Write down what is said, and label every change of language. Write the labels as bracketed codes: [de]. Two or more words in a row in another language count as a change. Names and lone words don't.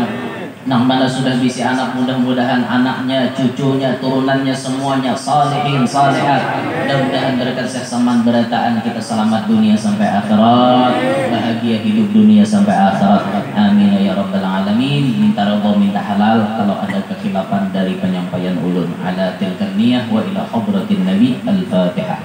[bjn] Nang mana sudah bisi anak mudah-mudahan anaknya, cucunya, turunannya semuanya salihin, salihat. Mudah-mudahan berkat Syekh Saman berataan kita selamat dunia sampai akhirat, bahagia hidup dunia sampai akhirat. [ar] آمين يا رب العالمين. [bjn] Minta redha, minta halal. Kalau ada kekhilafan dari penyampaian ulun [ar] على تلك النية وإلى حضرة النبي الفاتحة.